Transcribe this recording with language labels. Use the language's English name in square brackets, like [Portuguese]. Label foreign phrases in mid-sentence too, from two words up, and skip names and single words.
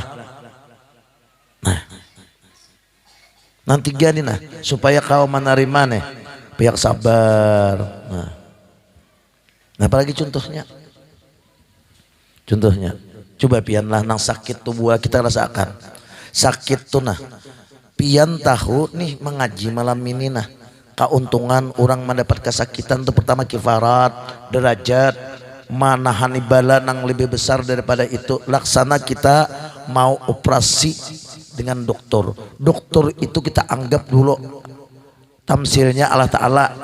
[Banjar] Nah nanti gini nah, supaya kau menerima nih, pihak sabar. Nah apalagi contohnya, coba pianlah nang sakit tubuh kita rasakan, sakit tuh nah, pian tahu nih mengaji malam ini nah, keuntungan orang mendapat kesakitan itu pertama kifarat, derajat, manahani bala nang lebih besar daripada itu. [Indonesian] Laksana kita mau operasi dengan dokter. Dokter itu kita anggap dulu tamsilnya Allah Ta'ala.